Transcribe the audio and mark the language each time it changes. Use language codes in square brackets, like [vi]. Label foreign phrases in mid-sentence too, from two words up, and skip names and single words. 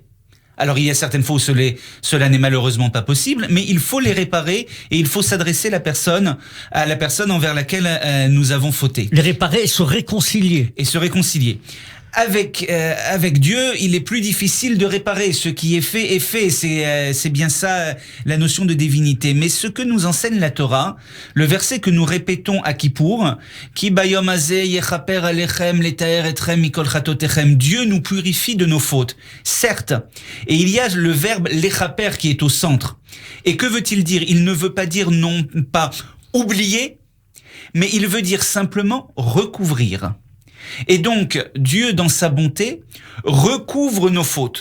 [fr] Alors il y a certaines fois où cela n'est malheureusement pas possible, mais il faut les réparer et il faut s'adresser à la personne envers laquelle nous avons fauté. Les réparer et se réconcilier. Avec Dieu, il est plus difficile de réparer. Ce qui est fait est fait. C'est bien ça la notion de divinité. Mais ce que nous enseigne la Torah, le verset que nous répétons à Kippour, [he] כי ביום הזה יכפר עליכם לטהר אתכם מכל חטאתיכם. [fr] Dieu nous purifie de nos fautes. Certes. Et il y a le verbe lechaper qui est au centre. Et que veut-il dire? Il ne veut pas dire non pas oublier, mais il veut dire simplement recouvrir. Et donc, Dieu, dans sa bonté, recouvre nos fautes.